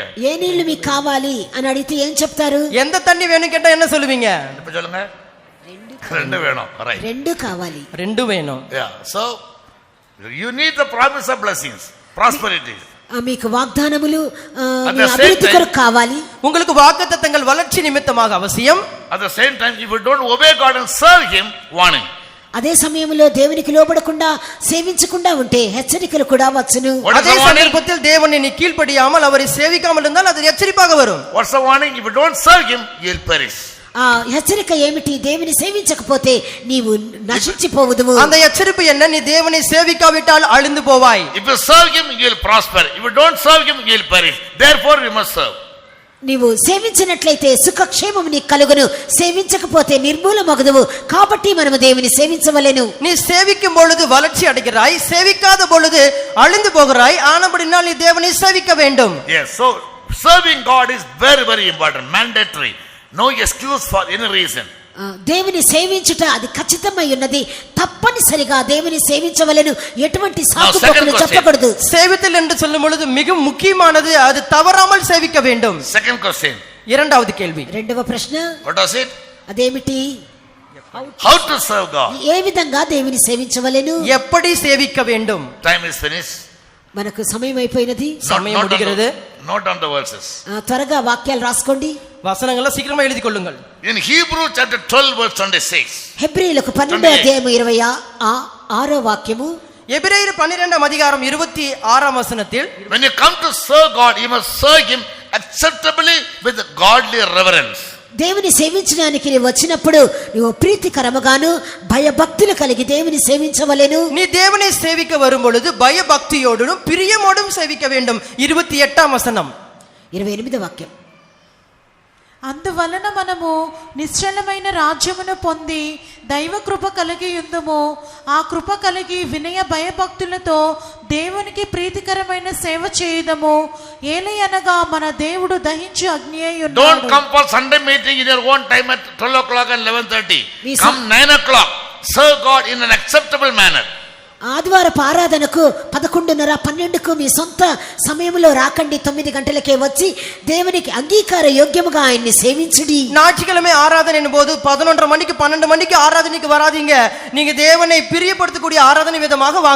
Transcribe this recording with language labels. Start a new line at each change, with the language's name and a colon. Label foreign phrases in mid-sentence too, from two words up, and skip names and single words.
Telugu: ఏ నీళ్లు మీకు కావాలి అని అడిగితే ఏం చెప్తారు?
Tamil: எந்த தண்ணி வேணும் கேட்டா என்ன சொல்லுவீங்க? இப்ப சொல்லுங்க. ரெண்டு வேணும். ரைட்.
Telugu: రెండు కావాలి.
Tamil: ரெண்டு வேணும்.
English: Yeah. So you need the promise of blessings, prosperity.
Telugu: మీకు వాగ్దానములు
English: At
Telugu: మీ
English: the same
Telugu: అభివృద్ధి
English: time-
Telugu: కొరకు కావాలి.
Tamil: உங்களுக்கு வாக்குத்தத்தங்கள் வளர்ச்சி நிமித்தமாக அவசியம்.
English: At the same time, if you don't obey God and serve Him, warning.
Telugu: అదే సమయంలో దేవునికి లోబడకుండా సేవించకుండా ఉంటే హెచ్చరికలు కూడా వచ్చును.
English: What is
Tamil: அதே
English: the warning?
Tamil: சந்தர்ப்பத்தில் தேவனை நீ கீழ்ப்படியாமல் அவரை சேவிக்காமல் இருந்தால் அது எச்சரிப்பாக வரும்.
English: What's the warning? If you don't serve Him, you'll perish.
Telugu: ఆ హెచ్చరిక ఏమిటి? దేవుని సేవించకపోతే నీవు నశించిపోవుదువు.
Tamil: அந்த எச்சரிப்பு என்ன? நீ தேவனை சேவிக்காவிட்டால் அழிந்து போவாய்.
English: If you serve Him, you'll prosper. If you don't serve Him, you'll perish. Therefore, you must serve.
Telugu: నీవు సేవించినట్లయితే సుఖక్షేమము నీకు కలుగును, సేవించకపోతే నిర్మూలమగుదువు. కాబట్టి మనము దేవుని సేవించవలెను.
Tamil: நீ சேவிக்கும் பொழுது வளர்ச்சி அடைகிறாய், சேவிக்காத பொழுது அழிந்து போகிறாய். ஆனபடினால் நீ தேவனை சேவிக்க வேண்டும்.
English: Yes. So serving God is very, very important, mandatory. No excuse for any reason.
Telugu: దేవుని సేవించుట అది ఖచ్చితమై ఉన్నది. తప్పనిసరిగా దేవుని సేవించవలెను. ఎటువంటి సాకుపోకలు చెప్పకూడదు.
Tamil: சேவித்தல் என்று சொல்லும் பொழுது மிக முக்கியமானது அது தவறாமல் சேவிக்க வேண்டும்.
English: Second question.
Tamil: இரண்டாவது கேள்வி.
Telugu: రెండవ ప్రశ్న
English: What was it?
Telugu: అదేమిటి?
English: How to serve God?
Telugu: ఏ విధంగా దేవుని సేవించవలెను?
Tamil: எப்படி சேவிக்க வேண்டும்?
English: Time is finished.
Telugu: మనకు సమయం అయిపోయినది.
Tamil: సమయం முடிகிறது.
English: Note on the verses.
Telugu: త్వరగా వాక్యాలు రాసుకోండి.
Tamil: வசனங்களை சீக்கிரமா எழுதி கொள்ளுங்கள்.
English: In Hebrew chapter 12 verse 26.
Telugu: హెబ్రీయులకు 12వ అధ్యాయము 26వ వాక్యము.
Tamil: எபிரேயர் 12ஆம் அதிகாரம் 26ஆம் வசனத்தில்,
English: When you come to serve God, you must serve Him acceptably with godly reverence.
Telugu: దేవుని సేవించడానికి నీవు వచ్చినప్పుడు నువ్వు ప్రీతికరముగాను భయభక్తులు కలిగి దేవుని సేవించవలెను.
Tamil: நீ தேவனை சேவிக்க வரும் பொழுது பயபக்தியோடும் பிரியமோடும் சேவிக்க வேண்டும். 28ஆம் வசனம்.
Telugu: 28వ వాక్యం. అందువలన మనము నిశ్చలమైన రాజ్యమును పొంది దైవ కృప కలిగి ఉందుము. ఆ కృప కలిగి వినయ భయభక్తులతో దేవునికి ప్రీతికరమైన సేవ చేయుదము. ఏలయనగా మన దేవుడు దహించు అగ్ని అయి
English: Don't
Telugu: ఉన్నాడు.
English: come for Sunday meeting in your own time at 12 o'clock and 11:30. We Come 9 o'clock. Serve God in an acceptable manner.
Telugu: ఆదివారపు ఆరాధనకు 11:30, 12కు మీ సొంత సమయంలో రాకండి. 9 గంటలకే వచ్చి దేవునికి అంగీకార యోగ్యముగా ఆయన్ని సేవించుడి.
Tamil: ஞாயிற்றுக்கிழமை ஆராதனை போது 11:30 மணிக்கு 12 மணிக்கு ஆராதனைக்கு வராதீங்க. நீங்க தேவனை பிரியப்படுத்தக்கூடிய ஆராதனை விதமாக வாங்க.